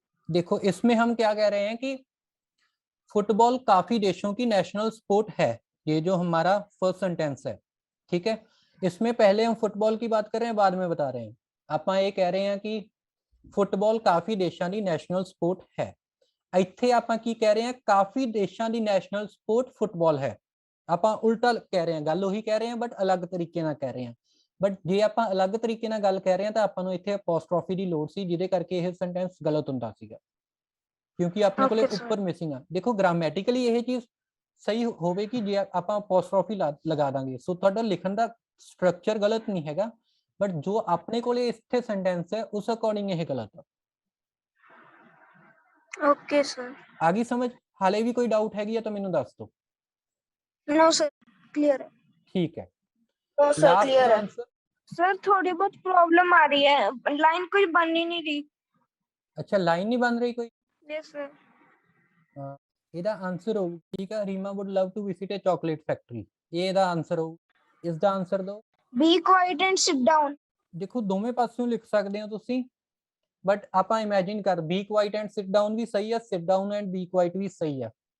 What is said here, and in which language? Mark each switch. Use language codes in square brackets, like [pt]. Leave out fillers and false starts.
[hi] देखो इसमें हम क्या कह रहे हैं कि फुटबॉल काफी देशों की नेशनल स्पोर्ट है, ये जो हमारा फर्स्ट सेंटेंस है, ठीक है। इसमें पहले हम फुटबॉल की बात कर रहे हैं, बाद में बता रहे हैं। आप ये कह रहे हैं कि फुटबॉल [pa] ਕਾਫੀ ਦੇਸ਼ਾਂ ਦੀ ਨੈਸ਼ਨਲ ਸਪੋਰਟ ਹੈ। ਇੱਥੇ ਆਪਾਂ ਕੀ ਕਹਿ ਰਹੇ ਹਾਂ, ਕਾਫੀ ਦੇਸ਼ਾਂ ਦੀ ਨੈਸ਼ਨਲ ਸਪੋਰਟ ਫੁੱਟਬਾਲ ਹੈ। ਆਪਾਂ ਉਲਟਾ ਕਹਿ ਰਹੇ ਹਾਂ, ਗੱਲ ਉਹੀ ਕਹਿ ਰਹੇ ਹਾਂ ਬਟ ਅਲੱਗ ਤਰੀਕੇ ਨਾਲ ਕਹਿ ਰਹੇ ਹਾਂ। ਬਟ ਜੇ ਆਪਾਂ ਅਲੱਗ ਤਰੀਕੇ ਨਾਲ ਗੱਲ ਕਹਿ ਰਹੇ ਹਾਂ ਤਾਂ ਆਪਾਂ ਨੂੰ ਇੱਥੇ ਅਪੋਸਟ੍ਰੋਫੀ ਦੀ ਲੋੜ ਸੀ, ਜਿਹਦੇ ਕਰਕੇ ਇਹ ਸੈਂਟੈਂਸ ਗਲਤ ਹੁੰਦਾ ਸੀਗਾ, ਕਿਉਂਕਿ ਆਪਣੇ ਕੋਲੇ ਉੱਪਰ ਮਿਸਿੰਗ ਆ। ਦੇਖੋ ਗ੍ਰਾਮੈਟਿਕਲੀ ਇਹ ਚੀਜ਼ ਸਹੀ ਹੋਵੇਗੀ ਜੇ ਆਪਾਂ ਅਪੋਸਟ੍ਰੋਫੀ ਲਗਾ ਦਾਂਗੇ। ਸੋ ਤੁਹਾਡਾ ਲਿਖਣ ਦਾ ਸਟਰਕਚਰ ਗਲਤ ਨਹੀਂ ਹੈਗਾ, [hi] बट जो अपने को इतने सेंटेंस है उस अकॉर्डिंग ये गलत है। [en] Okay sir. [pa] आगे समझ हाले भी कोई डाउट हैगी या तो मैंने दस दो। [en] No sir, clear है। [hi] ठीक है, [en] No sir, last clear है। Answer. [hi] सर थोड़ी बहुत प्रॉब्लम आ रही है, लाइन कोई बन ही नहीं रही। अच्छा लाइन नहीं बन रही कोई? [en] Yes sir. [pa] ਇਹਦਾ ਆਨਸਰ ਹੋ, ਠੀਕ ਹੈ, Reema [en] would love to visit a chocolate factory, [pa] ਇਹ ਇਹਦਾ ਆਨਸਰ ਹੋ। ਇਸ ਦਾ ਆਨਸਰ ਦੋ। [en] Be quiet and sit down. [pa] ਦੇਖੋ ਦੋਵੇਂ ਪਾਸਿਓਂ ਲਿਖ ਸਕਦੇ ਹੋ ਤੁਸੀਂ, ਬਟ ਆਪਾਂ ਇਮੇजिन ਕਰ [en] be quiet and sit down [pa] ਵੀ ਸਹੀ ਹੈ, [en] sit down and be quiet [pa] ਵੀ ਸਹੀ ਹੈ।